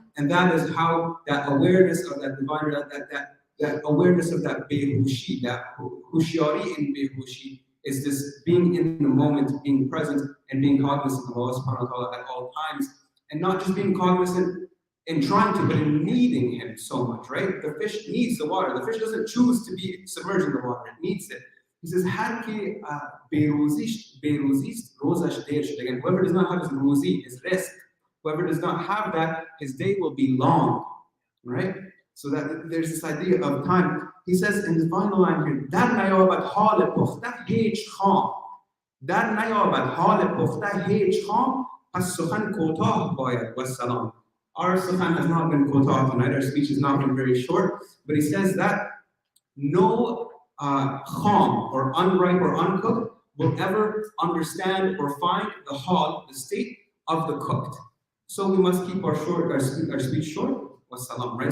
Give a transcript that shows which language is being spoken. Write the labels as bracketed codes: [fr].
[en] And that is how that awareness of that divine, that awareness of that behushi, that hushyari in behushi, is this being in the moment, being present, and being cognizant of Allah subhanahu wa ta'ala at all times, and not just being cognizant in trying to, but in needing Him so much, right? The fish needs the water. The fish doesn't choose to be submerged in the water, it needs it. [fa] He says, هر که بیروزیست روزش دیر شد. [en] Again, whoever does not have his ruzi, his risk, whoever does not have that, his day will be long, right? So that there's this idea of time. He says in the final line here, [fa] در نیابد حال پخته هیچ خام. در نیابد حال پخته هیچ خام. پس سخن کوتاه باید و سلام. [en] Our sukhan has not been kotah tonight, our speech has not been very short, but he says that no kham or unripe or uncooked will ever understand or find the hal, the state of the cooked. So we must keep our speech short. Wassalam, right?